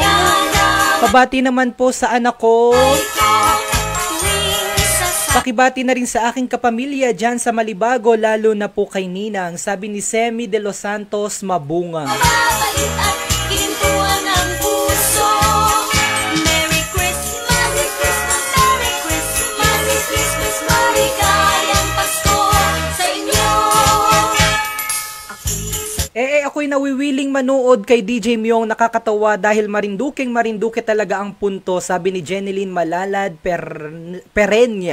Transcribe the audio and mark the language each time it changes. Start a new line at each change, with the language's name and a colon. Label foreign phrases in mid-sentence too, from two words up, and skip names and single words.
Filipino: Pabati naman po sa anak ko. Pakibati na rin sa aking kapamilya dyan sa Malibago, lalo na po kay Ninang. Sabi ni Semi de los Santos Mabunga. Mabait at kinintuan ang puso.
English: Merry Christmas, Merry Christmas, Merry Christmas, Merry Christmas,
Filipino: maligayang Pasko sa inyo. Ako'y nawiwiling manood kay DJ Myong, nakakatawa dahil Marinduque talaga ang punto, sabi ni Jeneline Malalad Perenya.